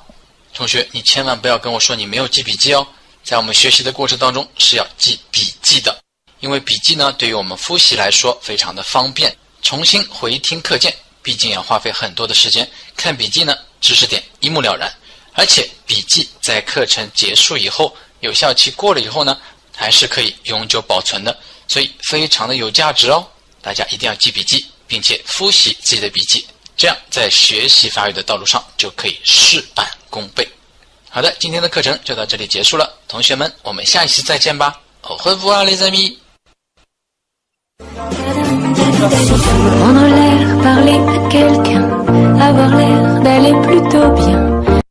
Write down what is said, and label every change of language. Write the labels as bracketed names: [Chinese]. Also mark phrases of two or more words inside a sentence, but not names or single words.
[Chinese] 同学，你千万不要跟我说你没有记笔记哦，在我们学习的过程当中是要记笔记的，因为笔记呢对于我们复习来说非常的方便，重新回听课件毕竟要花费很多的时间，看笔记呢知识点一目了然，而且笔记在课程结束以后，有效期过了以后呢还是可以永久保存的，所以非常的有价值哦。大家一定要记笔记，并且复习自己的笔记，这样在学习法语的道路上就可以事半功倍。好的，今天的课程就到这里结束了，同学们，我们下一期再见吧。 [French] Au revoir les amis. Prendre l'air, parler à quelqu'un, avoir l'air d'aller plutôt bien.